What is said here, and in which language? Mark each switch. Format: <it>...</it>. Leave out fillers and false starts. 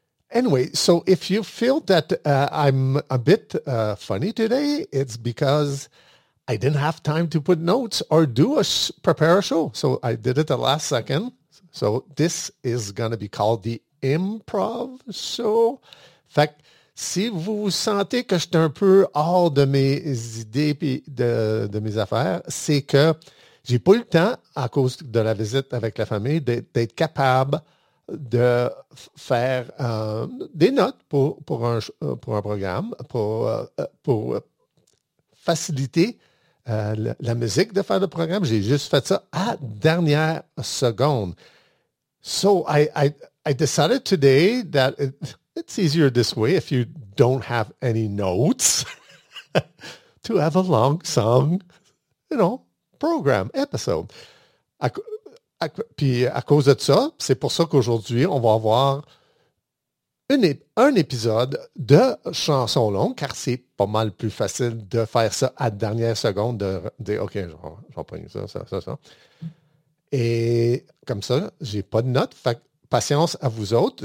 <en>Anyway, so if you feel that I'm a bit funny today, it's because I didn't have time to put notes or prepare a show. So I did it the last second. So this is going to be called the improv show. Fact.</en> <fr>Si vous sentez que je suis un peu hors de mes idées et de mes affaires, c'est que j'ai pas eu le temps, à cause de la visite avec la famille, d'être capable de faire des notes pour un programme, pour faciliter la musique de faire le programme. J'ai juste fait ça à dernière seconde. So I decided today that...</fr> <en>It's easier this way if you don't have any notes to have a long song, you know, program, episode.</en> <fr>Puis à cause de ça, c'est pour ça qu'aujourd'hui, on va avoir un épisode de chansons longues, car c'est pas mal plus facile de faire ça à dernière seconde, de dire, OK, j'en prends ça. Et comme ça, j'ai pas de notes, fait patience à vous autres.</fr>